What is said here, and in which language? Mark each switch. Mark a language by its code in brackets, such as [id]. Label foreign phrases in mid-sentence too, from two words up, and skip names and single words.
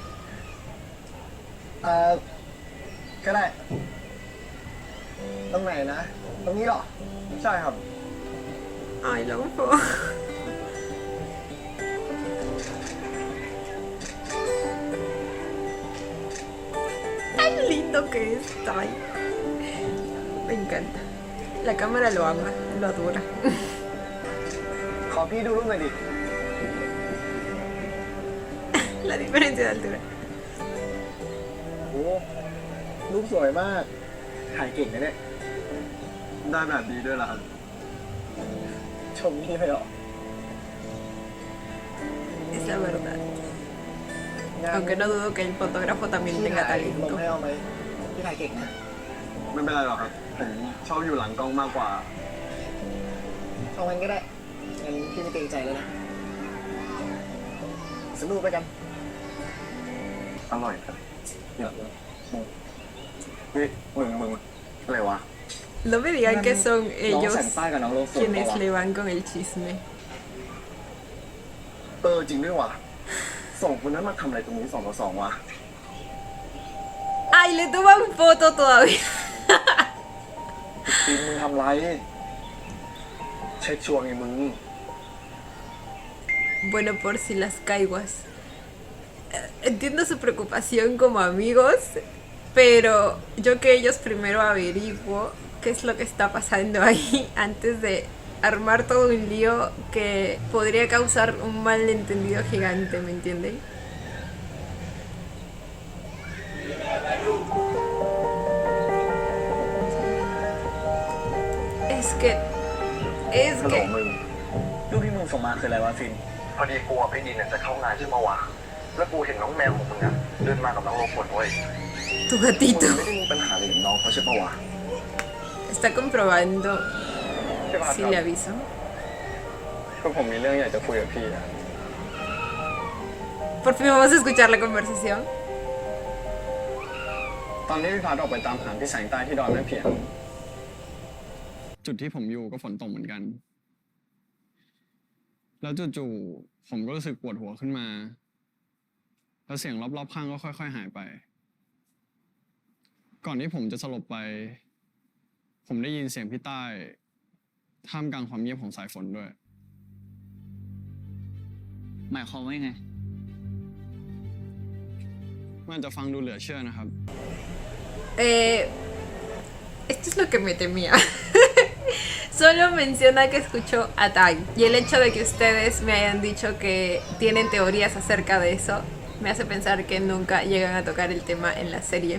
[th] ก็ได้ตรงไหนนะ ตรงนี้เหรอ ใช่ครับ [es] Ay, Longcho. Tan lindo que es Tai. Me encanta. La cámara lo ama, lo adora. [th] ขอพี่ดูรูปหน่อยดิ [es] La diferencia de altura. [th] โอ้รูปสวยมาก ถ่ายเก่งนะเนี่ย ได้แบบนี้ด้วยเหรอครับ ชมพี่เลยเหรอ [es] Es la verdad. Aunque no dudo que el fotógrafo también [th] พี่ [es] tenga [th] ถ่ายลง [es] talento. [th] ให้เอาไหมพี่ถ่ายเก่งนะ ไม่เป็นไรหรอกครับ ผมชอบอยู่หลังกล้องมากกว่า เอางั้นก็ได้ งั้นพี่ไม่เกรงใจแล้วนะสนุกไปกัน อร่อยครับเนี่ยเฮ้ยมึงอะไรวะ [es] No me digan que son [th] น้อง [es] ellos [th] แสงใต้กับน้องโลกสวย [es] quienes [th] ปะวะ [es] le van con el chisme. [th] จริงด้วยว่ะสองคนนั้นมาทำอะไรตรงนี้2 ต่อ 2วะ [es] ¡Ay, le toman foto todavía! [th] ทีมมึงทำไร [en] check sure [th] ไงมึง [es] Bueno, por si las caiguas. Entiendo su preocupación como amigos, pero yo que ellos primero averiguo qué es lo que está pasando ahí antes de armar todo un lío que podría causar un malentendido gigante, ¿me entienden? Es [th] ฮัลโหล [es] que [th] มึง รูปที่มึงส่งมาคืออะไรวะฟิน พอดีกูกับพี่ดินเนี่ยจะเข้างานใช่ไหมวะ แล้วกูเห็นน้องแมวของมึงอะเดินมากับน้องโลฝนเว้ย [es] tu [th] มึง [es] gatito [th] ไม่ได้มีปัญหาอะไรกับน้องเขาใช่ปะวะ [es] está comprobando [th] ใช่ปะค [es] si [th] รับ [es] le aviso. [th] ก็ผมมีเรื่องอยากจะคุยกับพี่อะ [es] Por fin vamos a escuchar la conversación. [th] ตอนนี้พี่พัดออกไปตามหาพี่แสงใต้ที่ดอยแม่เพียง จุดที่ผมอยู่ก็ฝนตกเหมือนกัน แล้วจู่ๆผมก็รู้สึกปวดหัวขึ้นมา แล้วเสียงรอบๆข้างก็ค่อยๆหายไป ก่อนที่ผมจะสลบไป ผมได้ยินเสียงพี่ใต้ท่ามกลางความเงียบของสายฝนด้วย หมายความว่ายังไง มันจะฟังดูเหลือเชื่อนะครับ [es] Esto es lo que me temía. Solo menciona que escuchó a Tai. Y el hecho de que ustedes me hayan dicho que tienen teorías acerca de eso me hace pensar que nunca llegan a tocar el tema en la serie.